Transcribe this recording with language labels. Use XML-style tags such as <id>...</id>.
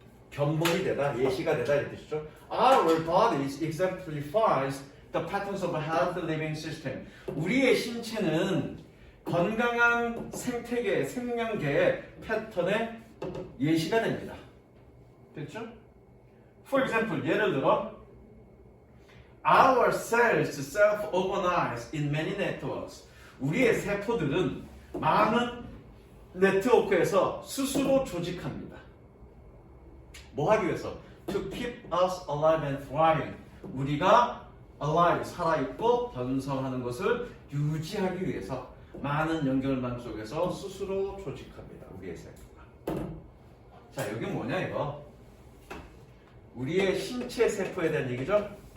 <ko>견본이 되다, 예시가 되다 이런 뜻이죠.</ko> <en>Our body exemplifies the patterns of a healthy living system.</en> <ko>우리의 신체는 건강한 생태계, 생명계의 패턴의 예시가 됩니다. 됐죠?</ko> <en>For example,</en> <ko>예를 들어</ko> <en>Our cells self-organize in many networks.</en> <ko>우리의 세포들은 많은 네트워크에서 스스로 조직합니다. 뭐 하기 위해서?</ko> <en>To keep us alive and thriving.</en> <ko>우리가 alive, 살아있고 번성하는 것을 유지하기 위해서 많은 연결망 속에서 스스로 조직합니다. 우리의 세포가. 자, 여기 뭐냐 이거? 우리의 신체 세포에 대한 얘기죠?</ko>